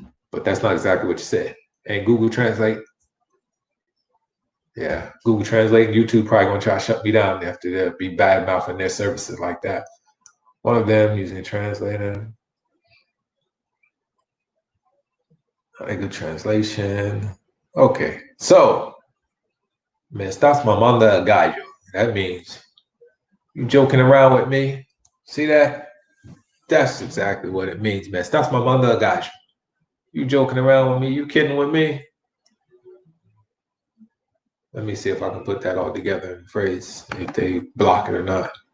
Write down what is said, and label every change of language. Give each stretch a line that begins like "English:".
English: But that's not exactly what you said." And Google Translate, yeah, Google Translate, YouTube probably gonna try to shut me down after they'll be bad mouthing their services like that. One of them using a translator, a good translation. Okay, so
Spanish: me estás mamando el gallo.
English: That means you joking around with me. See that? That's exactly what it means,
Spanish: me estás mamando el gallo.
English: You joking around with me? You kidding with me? Let me see if I can put that all together in a phrase, if they block it or not.